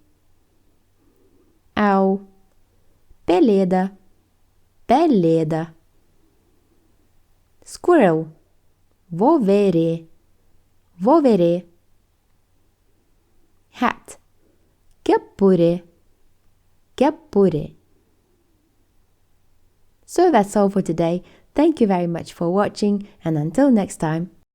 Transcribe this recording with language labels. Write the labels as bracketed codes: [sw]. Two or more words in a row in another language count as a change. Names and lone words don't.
[lt] Owl, pelėda, pelėda. Squirrel, voverė, voverė. Hat, kepure, kepure. [en] So that's all for today. Thank you very much for watching, and until next time.